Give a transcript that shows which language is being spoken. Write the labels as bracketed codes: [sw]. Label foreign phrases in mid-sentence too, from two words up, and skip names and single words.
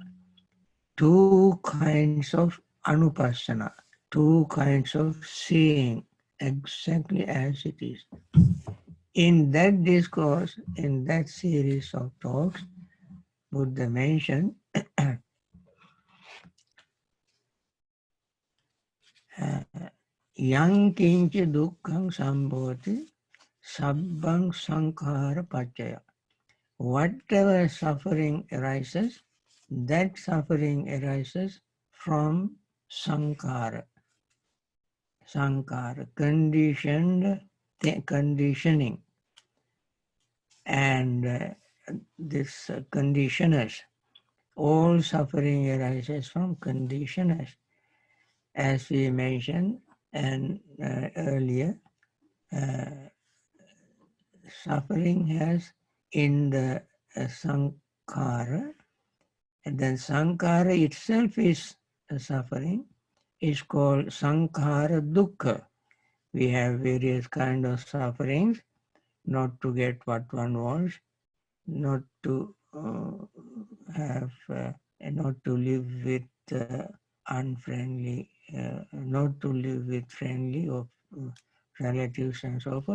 [en] Two kinds of anupassana, two kinds of seeing exactly as it is. In that discourse, in that series of talks, Buddha mentioned [pi] yang kincha dukkhang sambhoti sabbang sankhara paccaya. [en] Whatever suffering arises, that suffering arises from sankhara. Sankhara, conditioning. And this conditioners, all suffering arises from conditioners. As we mentioned and earlier, suffering has in the sankhara, and then sankhara itself is a suffering, is called [pi] sankhara dukkha. [en] We have various kinds of sufferings, not to get what one wants, not to not to live with unfriendly, not to live with friendly or relatives and so forth.